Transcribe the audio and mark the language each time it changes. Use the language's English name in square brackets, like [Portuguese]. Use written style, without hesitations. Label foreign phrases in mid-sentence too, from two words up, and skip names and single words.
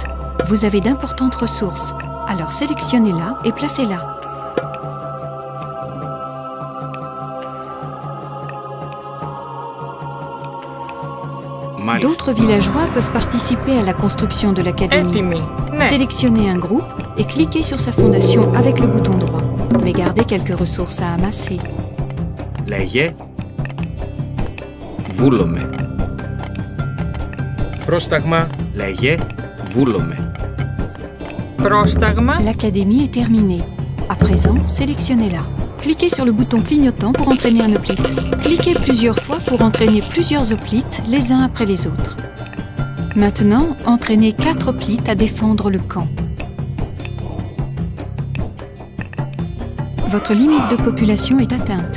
[French] Vous avez d'importantes ressources, alors sélectionnez-la et placez-la. [Greek] μάλιστα. [French] D'autres villageois peuvent participer à la construction de l'académie. [Greek] Έτοιμοι. Ναι. [French] Sélectionnez un groupe et cliquez sur sa fondation avec le bouton droit. Mais gardez quelques ressources à amasser. [Greek] Λέγε βούλομαι. Πρόσταγμα. Λέγε βούλομαι. Πρόσταγμα. [French] L'académie est terminée. À présent, sélectionnez-la. Cliquez sur le bouton clignotant pour entraîner un hoplite. Cliquez plusieurs fois pour entraîner plusieurs hoplites les uns après les autres. Maintenant, entraînez 4 hoplites à défendre le camp. Votre limite de population est atteinte.